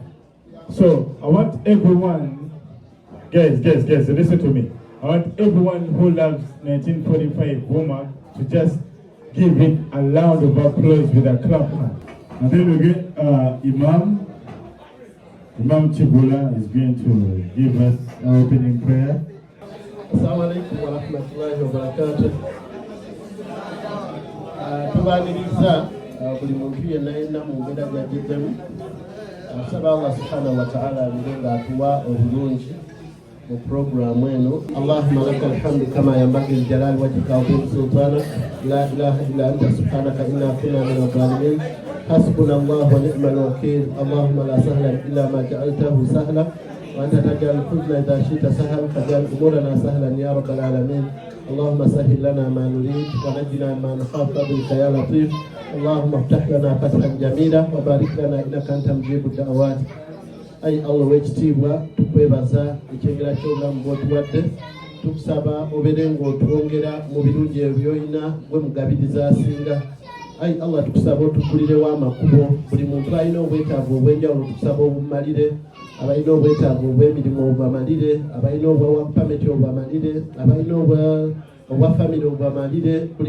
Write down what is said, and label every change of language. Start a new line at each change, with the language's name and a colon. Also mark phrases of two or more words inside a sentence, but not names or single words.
English: So I want everyone, guys, listen to me. I want everyone who loves 1945 Boma to just give it a round of applause with a clap hand. And then we get Imam Chibula is going to give us our opening prayer.
Arabic: السلام عليكم ورحمة الله وبركاته.
Ganda: Tubaniriza buli muntu yenna yenna mu mbeera gy'agiddemu. Nsaba
Arabic: الله سبحانه وتعالى
Ganda: abirenga atuwa obulungi mu programu eno.
Arabic: اللهم لك الحمد كما ينبغي لجلال وجهك وبسلطانك. لا إله إلا أنت سبحانك إنا كنا من الظالمين. حسبنا الله ونعم الوكيل. اللهم لا سهلا إلا ما جعلته سهلا وأنت تجعل الحزن إذا شئت سهلا فاجعل أمورنا سهلا يا رب العالمين. اللهم سهل لنا ما نريد ونجنا ما نخاف بك يا لطيف. اللهم افتح لنا فتحا جميلا وبارك لنا إنك أنت مجيب الدعوات.
Ganda: أي الله wekitiibwa tukwebaza ekyengera ky'obulamu bw'otuwadde tukusaba obeere ng'otwongera mu birungi ebyoyina gwe mugabiriza asinga. Ai Allah tukusaba otukulirewo amakubo buli muntu alina obwetaavu obw'enjawulo tukusaba obumalire abalina obwetaavu obw'emirimu obubamalire abalina obwa pameti obubamalire abalina obwa famire obubamalire buli